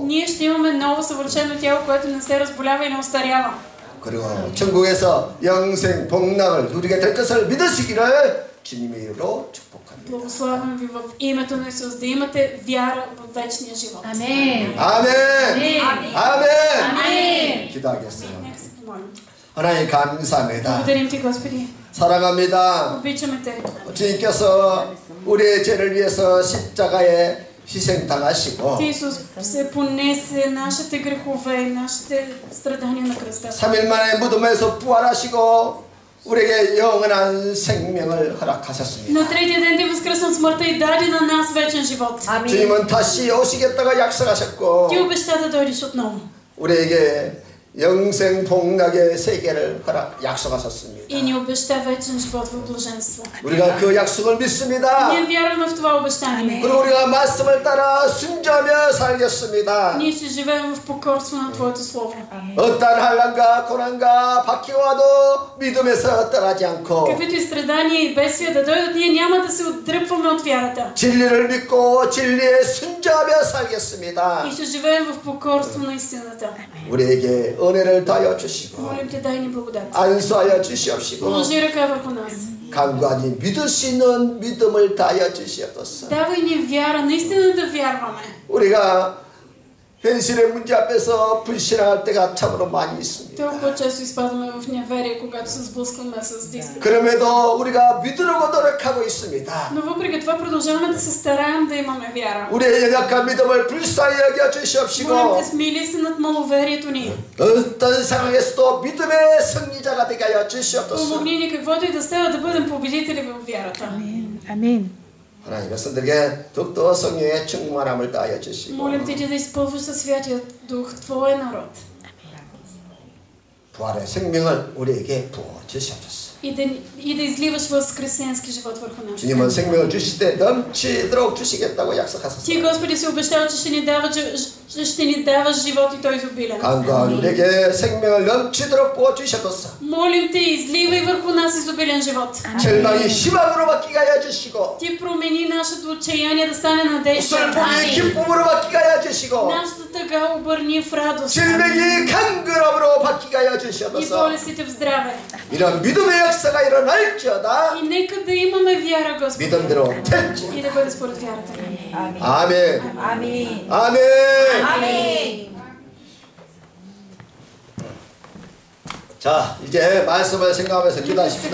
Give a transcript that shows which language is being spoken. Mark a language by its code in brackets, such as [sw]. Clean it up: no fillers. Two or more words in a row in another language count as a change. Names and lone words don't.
[bg] Ние ще имаме ново съвършено тяло, което не се разболява и не остарява. [ko] 그리고 천국에서 영생 복락을 누리게 될 것을 믿으시기를 주님의 이름으로 축복합니다. [bg] Благославям ви в името на Исус да имате вяра в вечния живот. [ko] 아멘. 아멘. 아멘. 아멘. 기도하겠습니다. [bg] Нека се помолим. [ko] 하나님 감사합니다. [bg] Благодарим ти, Господи. [ko] 사랑합니다. [bg] Обичаме те. [ko] 주님께서 우리의 죄를 위해서 십자가에 희생당하시고 [bg] Ти, Исус, се понесе нашите грехове и нашите страдания на кръста. [ko] 3일 만에 무덤에서 부활하시고 우리에게 영원한 생명을 허락하셨습니다. [bg] На третия ден ти възкръсна от смъртта и даде на нас вечен живот. [ko] 주님은 다시 오시겠다고 약속하셨고 [bg] Ти обеща да дойдеш отново. [ko] 우리에게 영생 복락의 세계를 약속하셨습니다. [bg] И ни обеща вечен живот в блаженство. [ko] 우리가 그 약속을 믿습니다. [bg] Ние вярваме в това обещание. [ko] 그리고 우리가 말씀을 따라 순종하며 살겠습니다. [bg] Ние ще живеем в покорство на Твоето Слово. [ko] 어떠한 환난과 고난과 박해가 와도 믿음에서 떠나지 않고 [bg] Каквито и страдания и бедствия да дойдат, ние няма да се отдръпваме от вярата. [ko] 진리를 믿고 진리에 순종하며 살겠습니다. [bg] И ще живеем в покорство на истината. [ko] 우리에게 은혜를 다하여 주시고 [bg] Молим Те, дай ни благодат. [ko] 안수하여 주시옵시고 [bg] Положи ръка върху нас. [ko] 간구하니 믿을 수 있는 믿음을 다하여 주시옵소서. [bg] Давай ни вяра, наистина да вярваме. [ko] 우리가 현실의 문제 앞에서 불신할 때가 참으로 많이 있습니다. [bg] Толкова често изпадаме в неверие, когато се сблъскваме с действията. [ko] 그럼에도 우리가 믿으려고 노력하고 있습니다. [bg] Но въпреки това продължаваме да се стараем да имаме вяра. [ko] 우리의 연약한 믿음을 불쌍히 여겨 주시옵시고 [bg] Молим Те, смили се над маловерието ни. [ko] 어떤 상황에서도 믿음의 승리자가 되게 하여 주시옵소서. [bg] Помогни ни каквото и да става да бъдем победители в вярата. [ko] 아멘. 하나님 백성들에게 더욱더 성령의 충만함을 다하여 주시고 [bg] Молим Те да изпълваш със Святия Дух Твоя народ. [ko] 부활의 생명을 우리에게 부어 주시옵소서. [bg] И да изливаш възкресенски живот върху нас. [ko] 주님은 생명을 주실 때 넘치도록 주시겠다고 [bg] Ти, [ko] 약속하셨습니다. [bg] Господи, си обещава, че ще ни даваш живот и той изобилен. [ko] 간구한 우리에게 생명을 넘치도록 부어 주셔서 [bg] Молим Те, изливай върху нас изобилен живот. [ko] 절망이 희망으로 바뀌게 하여 주시고 [bg] Ти промени нашето отчаяние да стане надежда. [ko] 슬픔이 기쁨으로 바뀌게 하여 주시고 [bg] Нашата тъга обърни в радост. [ko] 질병이 간근함으로 바뀌게 하여 [bg] И [ko] 주시옵소서. [bg] болестите в здраве. [ko] 이런 믿음의 역사가 일어날지어다. [bg] И нека да имаме вяра, Господи. [ko] 믿음대로 될지. [bg] И да бъде според вярата. [ko] 아멘. 아멘. 아멘. 아멘. 자, 이제 말씀을 생각하면서 기도하십시다.